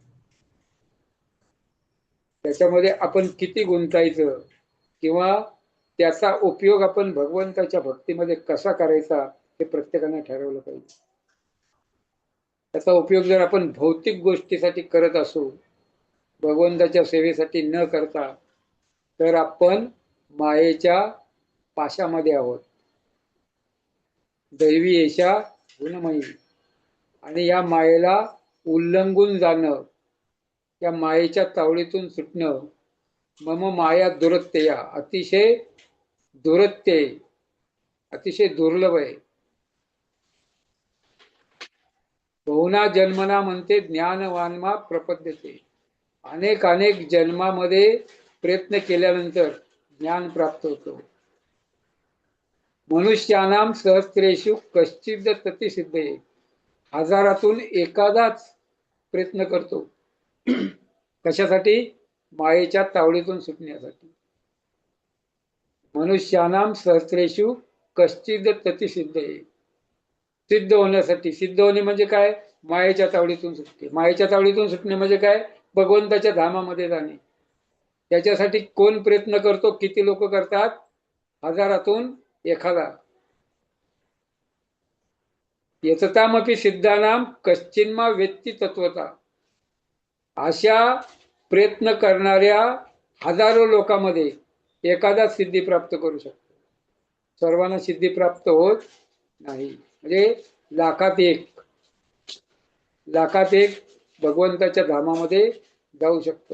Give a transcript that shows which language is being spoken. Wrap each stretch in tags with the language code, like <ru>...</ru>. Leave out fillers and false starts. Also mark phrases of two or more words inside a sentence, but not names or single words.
<mr>त्याच्यामध्ये आपण किती गुंतायचं किंवा त्याचा उपयोग आपण भगवंताच्या भक्तीमध्ये कसा करायचा हे प्रत्येकाने ठरवलं पाहिजे. त्याचा उपयोग जर आपण भौतिक गोष्टीसाठी करत असू, भगवंताच्या सेवेसाठी न करता, तर आपण मायेच्या पाशामध्ये आहोत.</mr> <sa>दैवी एषा गुणमयी.</sa> <mr>आणि या मायेला उल्लंघून जाणं, या मायेच्या तावडीतून सुटणं,</mr> <sa>मम माया दुरत्तया,</sa> <mr>अतिशय दुरत्य, अतिशय दुर्लभ आहे.</mr> <sa>बहुना जन्मना म्हणते ज्ञानवानमा प्रपद्यते.</sa> <mr>अनेक अनेक जन्मामध्ये प्रयत्न केल्यानंतर ज्ञान प्राप्त होतो.</mr> <sa>मनुष्यानाम सहस्रेषु कश्चिद तती सिद्धे.</sa> <mr>हजारातून एखादाच प्रयत्न करतो. कशासाठी, मायेच्या तावडीतून सुटण्यासाठी.</mr> <sa>मनुष्यानाम सहस्रेषु कश्चिद तती सिद्धे,</sa> <mr>सिद्ध होण्यासाठी. सिद्ध होणे म्हणजे काय, मायेच्या तावडीतून सुटते. मायेच्या तावडीतून सुटणे म्हणजे काय, भगवंताच्या धामामध्ये जाणे. त्याच्यासाठी कोण प्रयत्न करतो, किती लोक करतात, हजारातून एखादा.</mr> <sa>यततामपि सिद्धानाम कश्चिन्मा वेत्ती तत्वता.</sa> <mr>अशा प्रयत्न करणाऱ्या हजारो लोकांमध्ये एखादा सिद्धी प्राप्त करू शकतो. सर्वांना सिद्धी प्राप्त होत नाही. म्हणजे लाखात एक भगवंताच्या धामामध्ये जाऊ शकतो.</mr>